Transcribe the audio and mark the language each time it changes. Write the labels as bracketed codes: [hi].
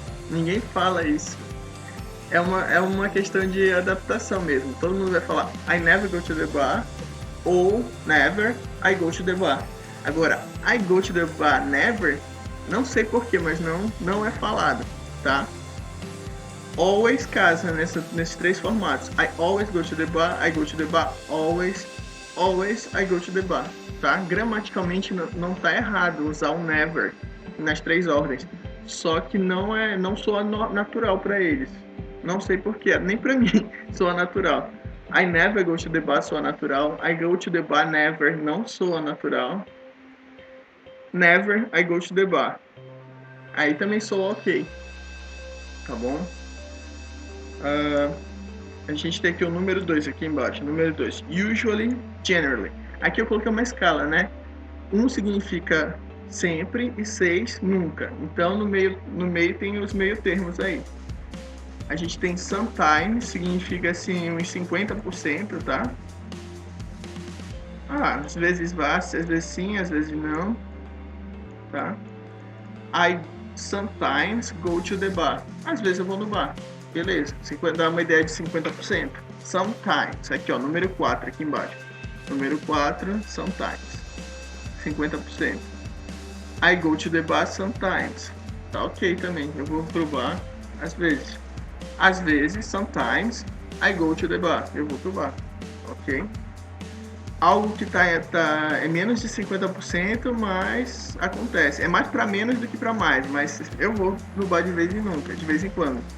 [pt] Ninguém fala isso. É uma questão de adaptação mesmo. Todo mundo vai falar [en] I never go to the bar ou never I go to the bar. [pt] Agora, [en] I go to the bar never, [pt] não sei porquê, mas não é falado, tá? Always casa nesses três formatos. [en] I always go to the bar, I go to the bar, always I go to the bar, tá? [pt] Gramaticalmente não tá errado usar o never nas três ordens, só que não soa natural para eles. Não sei porquê, nem pra mim soa natural. [en] I never go to the bar [pt] soa natural. [en] I go to the bar never [pt] não soa natural. [en] Never I go to the bar. [pt] Aí também soa ok. Tá bom? A gente tem aqui o número 2 aqui embaixo. Número 2. Usually, generally. Aqui eu coloquei uma escala, né? 1 significa sempre e 6 nunca. Então no meio tem os meio termos aí. A gente tem sometimes, significa assim uns 50%, tá? Às vezes vai, às vezes sim, às vezes não, tá? [en] I sometimes go to the bar. [pt] Às vezes eu vou no bar. Beleza, dá uma ideia de 50%. Sometimes, aqui ó, número 4 aqui embaixo. Número 4, sometimes. 50%. [en] I go to the bar sometimes. [pt] Tá ok também, eu vou pro bar às vezes. Às vezes, [en] sometimes, I go to the bar. [pt] Eu vou pro bar, ok? algo que é menos de 50%, mas acontece. É mais para menos do que para mais, mas eu vou no bar de vez em nunca, de vez em quando.